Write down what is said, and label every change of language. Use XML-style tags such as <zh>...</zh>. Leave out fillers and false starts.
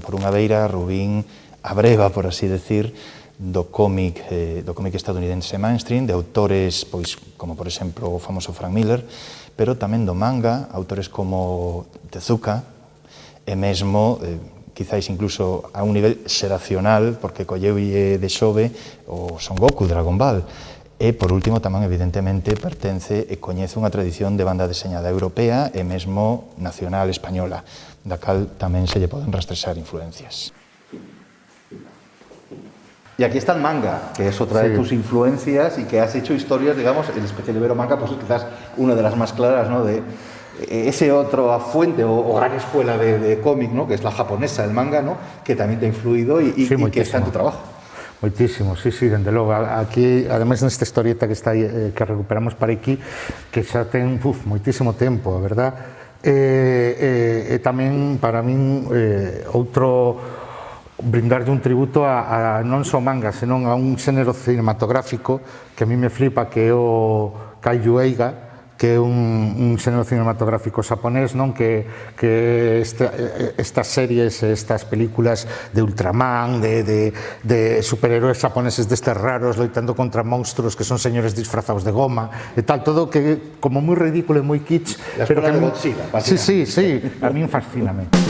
<gl>Por unha beira, Rubin abreva, por así decir, do cómic estadounidense mainstream, de autores, pois, como por exemplo o famoso Frank Miller, pero tamén do manga, autores como Tezuka, e mesmo quizáis incluso a un nivel xeracional, porque colleulle de xove o Son Goku, Dragon Ball. E, por último, tamén, evidentemente, pertence e coñece unha tradición de banda deseñada europea e mesmo nacional española, da cal tamén se lle poden rastrexar influencias.</gl> <es>Y aquí está el manga, que es otra de tus influencias y que has hecho historias, digamos, el especial Ibero Manga, pues es quizás una de las más claras, ¿no?, de ese otro fuente o gran escuela de cómic, ¿no?, que es la japonesa, el manga, ¿no?, que también te ha influido y que está en tu trabajo.</es> <gl>Moitísimo, sí, dende logo. Aquí, ademais, nesta historieta que está aí, que recuperamos para aquí, que xa ten moitísimo tempo, a verdad? E tamén, para min, outro brindarlle un tributo a non só manga, senón a un xénero cinematográfico que a mí me flipa, que é o Kaiju Eiga, que é un xénero cinematográfico xaponés, non? Que estas series, estas películas de Ultraman, de superhéroes xaponeses destes raros loitando contra monstruos que son señores disfrazados de goma e tal, todo que como moi ridículo e moi kitsch, pero que de Godzilla, sí, a min fascíname.</gl>